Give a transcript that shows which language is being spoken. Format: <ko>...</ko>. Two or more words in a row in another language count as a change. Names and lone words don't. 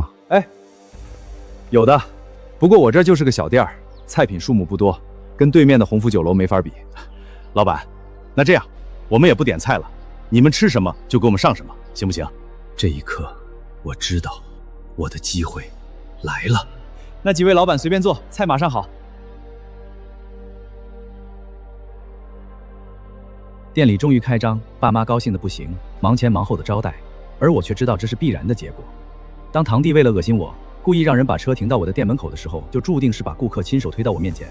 <zh>哎，有的，不过我這就是個小店兒，菜品數目不多，跟對面的鴻福酒樓沒法比。老闆，那這樣，我們也不點菜了，你們吃什麼就給我們上什麼，行不行？這一刻，我知道我的機會來了。那幾位老闆隨便坐，菜馬上好。店裡終於開張，爸媽高興的不行，忙前忙後的招待，而我卻知道這是必然的結果。當堂弟為了惡心我，故意讓人把車停到我的店門口的時候，就注定是把顧客親手推到我面前。</zh>